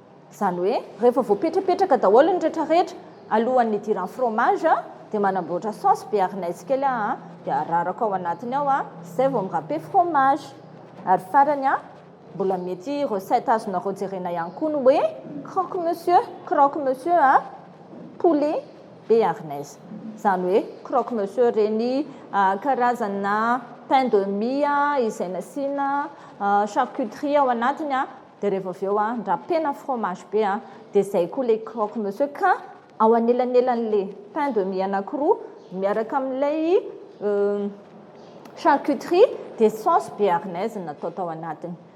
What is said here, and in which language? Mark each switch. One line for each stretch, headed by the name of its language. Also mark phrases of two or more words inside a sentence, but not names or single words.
Malagasy: Izany hoe rehefa voapetrapetraka daholo ny rehetrarehetra alohan'ny hidiran'ny fromage a, dia manamboatra saosy béarnaise kely a, dia araraka ao anatiny ao a, izay vao mirape fromage. Ary farany a, mbola mety recette azonareo jerena ihany koa ny hoe croque monsieur, croque monsieur a,
French: poulet béarnaise.
Malagasy: Izany hoe croque monsieur reny a, karazana
French: pain de mie
Malagasy: a, izay nasiana a, charcuterie ao anatiny a, dia rehefa avy eo a, ndrapena fromage be a, dia izay koa ilay croque monsieur ka ao anelanelan'ilay
French: pain de mie
Malagasy: anankiroa miaraka amin'ilay, euh, charcuterie dia saosy béarnaise natao tao anatiny.